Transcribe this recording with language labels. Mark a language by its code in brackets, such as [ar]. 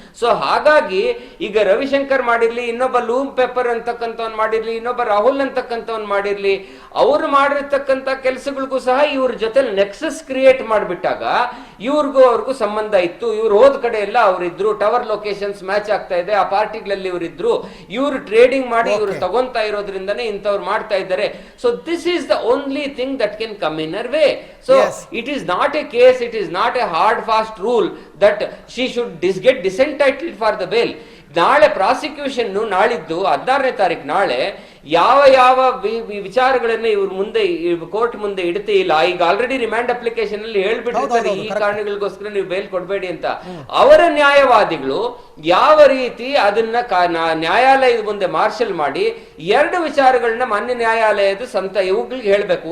[kn] So ಹಾಗಾಗಿ ಈಗ ರವಿಶಂಕರ್ ಮಾಡಿರ್ಲಿ, ಇನ್ನೊಬ್ಬ ಲೂಮ್ ಪೆಪ್ಪರ್ ಅಂತಕ್ಕಂಥವ್ನು ಮಾಡಿರ್ಲಿ, ಇನ್ನೊಬ್ಬ ರಾಹುಲ್ ಅಂತಕ್ಕಂಥವ್ನು ಮಾಡಿರ್ಲಿ, ಅವ್ರು ಮಾಡಿರ್ತಕ್ಕಂಥ ಕೆಲಸಗಳಿಗೂ ಸಹ ಇವ್ರ ಜೊತೆ ನೆಕ್ಸಸ್ ಕ್ರಿಯೇಟ್ ಮಾಡಿಬಿಟ್ಟಾಗ ಇವ್ರಿಗೂ ಅವ್ರಿಗೂ ಸಂಬಂಧ ಇತ್ತು. ಇವ್ರು ಹೋದ ಕಡೆ ಎಲ್ಲ ಅವರಿದ್ರು, ಟವರ್ ಲೊಕೇಶನ್ಸ್ ಮ್ಯಾಚ್ ಆಗ್ತಾ ಇದೆ, ಆ ಪಾರ್ಟಿಗಳಲ್ಲಿ ಇವರಿದ್ರು, ಇವ್ರು ಟ್ರೇಡಿಂಗ್ ಮಾಡಿ ಇವ್ರು ತಗೊಂತಾ ಇರೋದ್ರಿಂದನೇ ಇಂಥವ್ರು ಮಾಡ್ತಾ ಇದ್ದಾರೆ. [en] So this is the only thing that can come in her way. So it is not a case, it is not a hard fast rule that she should get disentitled for the bail. [kn] ನಾಳೆ prosecution ನಾಳಿದ್ದು 16ನೇ ತಾರೀಕು ನಾಳೆ ಯಾವ ಯಾವ ವಿಚಾರಗಳನ್ನ ಇವ್ರ ಮುಂದೆ court ಮುಂದೆ ಇಡ್ತೇ ಇಲ್ಲ. ಈಗ ಆಲ್ರೆಡಿ ರಿಮ್ಯಾಂಡ್ ಅಪ್ಲಿಕೇಶನ್ ಅಲ್ಲಿ ಹೇಳ್ಬಿಟ್ಟಿರ್ತಾರೆ ಈ ಕಾರಣಗಳಿಗೋಸ್ಕರ ನೀವು ಬೇಲ್ ಕೊಡಬೇಡಿ ಅಂತ. ಅವರ ನ್ಯಾಯವಾದಿಗಳು ಯಾವ ರೀತಿ ಅದನ್ನ ನ್ಯಾಯಾಲಯದ ಮುಂದೆ ಮಾರ್ಷಲ್ ಮಾಡಿ 2 ವಿಚಾರಗಳನ್ನ ಮಾನ್ಯ ನ್ಯಾಯಾಲಯದ ಸಂತ ಇವುಗಳಿಗೆ ಹೇಳ್ಬೇಕು.